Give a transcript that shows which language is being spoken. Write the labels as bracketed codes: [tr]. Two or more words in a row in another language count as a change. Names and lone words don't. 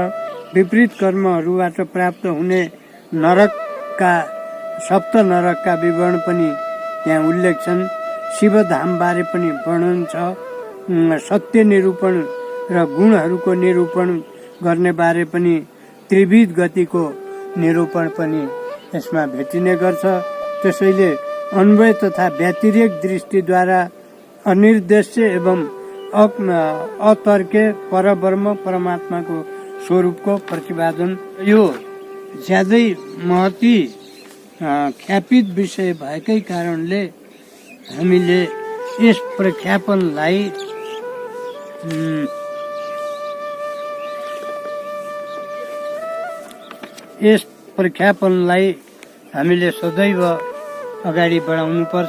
[ne] विपरीत कर्महरूबाट प्राप्त हुने नरकका 7 नरकका विवरण पनि यहाँ उल्लेख छन्। शिवधाम बारे पनि वर्णन छ। सत्य निरूपण र गुणहरूको निरूपण गर्ने बारे पनि, त्रिविध गतिको निरूपण पनि यसमा भेटिने गर्छ। त्यसैले अन्वय तथा व्यतिरेक दृष्टिद्वारा अनिर्देश्य एवं अतर्के परब्रह्म परमात्माको स्वरूपको प्रतिपादन। यो ज्यादै महती ख्यापित विषय भएकै कारणले हामीले यस प्रख्यापनलाई हामीले सदैव अगाडि बढाउनु पर्छ।